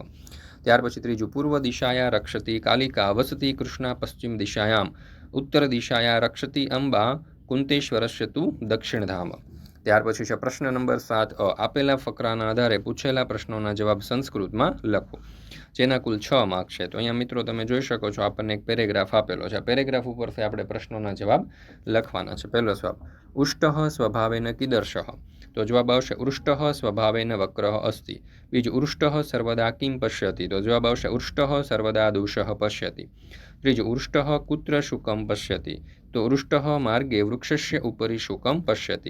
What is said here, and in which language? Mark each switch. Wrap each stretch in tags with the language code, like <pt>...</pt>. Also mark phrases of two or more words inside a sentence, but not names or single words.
<gu>ત્યાર પછી ત્રીજુ</gu> <sa>पूर्व दिशाया रक्षति कालिका वसति कृष्णा पश्चिम दिशायाम उत्तर दिशाया रक्षति अंबा कुंतेश्वरस्य तु दक्षिणधाम।</sa> <gu>ત્યાર પછી છે પ્રશ્ન નંબર 7 આપેલા ફકરાના આધારે પૂછેલા પ્રશ્નોના જવાબ સંસ્કૃતમાં લખો જેના કુલ 6 માર્ક છે। તો અહીંયા મિત્રો તમે જોઈ શકો છો આપણે એક પેરેગ્રાફ આપેલો છે। પેરેગ્રાફ ઉપરથી આપણે પ્રશ્નોના જવાબ લખવાના છે। પહેલો જવાબ</gu> <sa>उष्टः स्वभावेन कीदर्शः</sa> <gu>તો જવાબ આવશે</gu> <sa>उष्टः स्वभावेन वक्रः अस्ति। बीजु उष्टः सर्वदा किं पश्यति</sa> <gu>તો જવાબ આવશે</gu> <sa>उष्टः सर्वदा दोषः पश्यति। त्रीजु उष्टः कुत्र शुकं पश्यति तो उष्टः मार्गे वृक्षस्य उपरि शुकं पश्यति।</sa>